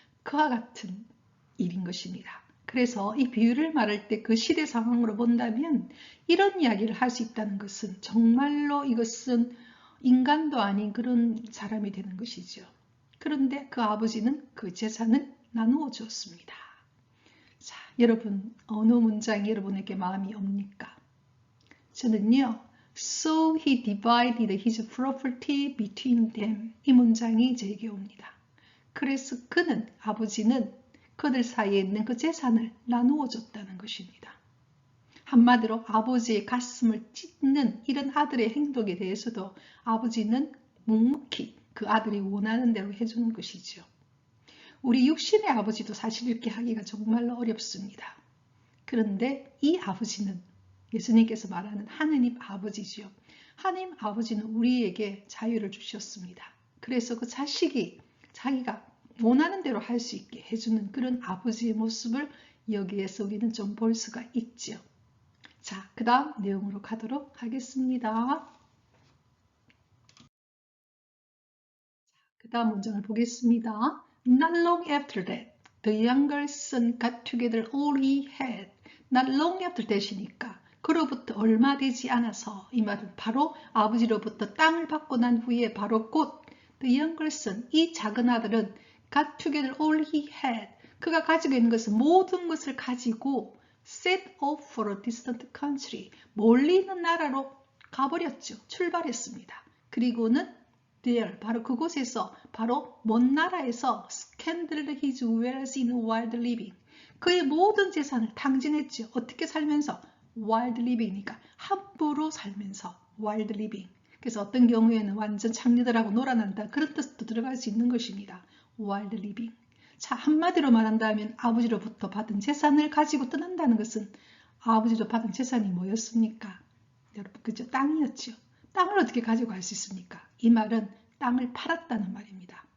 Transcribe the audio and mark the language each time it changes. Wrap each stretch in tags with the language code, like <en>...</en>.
<ko>그와 같은 일인 것입니다. 그래서 이 비유를 말할 때 그 시대 상황으로 본다면 이런 이야기를 할 수 있다는 것은 정말로 이것은 인간도 아닌 그런 사람이 되는 것이죠. 그런데 그 아버지는 그 재산을 나누어 주었습니다. 자, 여러분 어느 문장이 여러분에게 마음이 옵니까? 저는요.</ko> <en>So he divided his property between them.</en> <ko>이 문장이 제게 옵니다. 그래서 그는, 아버지는 그들 사이에 있는 그 재산을 나누어 줬다는 것입니다. 한마디로 아버지의 가슴을 찢는 이런 아들의 행동에 대해서도 아버지는 묵묵히 그 아들이 원하는 대로 해주는 것이죠. 우리 육신의 아버지도 사실 이렇게 하기가 정말로 어렵습니다. 그런데 이 아버지는 예수님께서 말하는 하느님 아버지지요. 하느님 아버지는 우리에게 자유를 주셨습니다. 그래서 그 자식이 자기가 원하는 대로 할 수 있게 해주는 그런 아버지의 모습을 여기에서 우리는 좀 볼 수가 있죠. 자, 그 다음 내용으로 가도록 하겠습니다. 그 다음 문장을 보겠습니다.</ko> <en>Not long after that, the younger son got together all he had. Not long after that</en> <ko>이니까 그로부터 얼마 되지 않아서 이 말은 바로 아버지로부터 땅을 받고 난 후에 바로 곧</ko> <en>the younger son,</en> <ko>이 작은 아들은</ko> <en>got together all he had.</en> <ko>그가 가지고 있는 것은 모든 것을 가지고</ko> <en>set off for a distant country.</en> <ko>멀리 있는 나라로 가버렸죠. 출발했습니다.</ko> <en>그리고는 there,</en> <ko>바로 그곳에서 바로 먼 나라에서</ko> <en>scandaled his wealth in wild living.</en> <ko>그의 모든 재산을 탕진했죠. 어떻게 살면서?</ko> <en>wild living</en> <ko>이니까 함부로 살면서 wild living. 그래서 어떤 경우에는 완전 창녀들하고 놀아난다 그런 뜻도 들어갈 수 있는 것입니다.</ko> <en>wild living.</en> <ko>자, 한마디로 말한다면 아버지로부터 받은 재산을 가지고 떠난다는 것은 아버지로 받은 재산이 뭐였습니까? 여러분, 그죠? 땅이었죠. 땅을 어떻게 가지고 갈 수 있습니까? 이 말은 땅을 팔았다는 말입니다.</ko>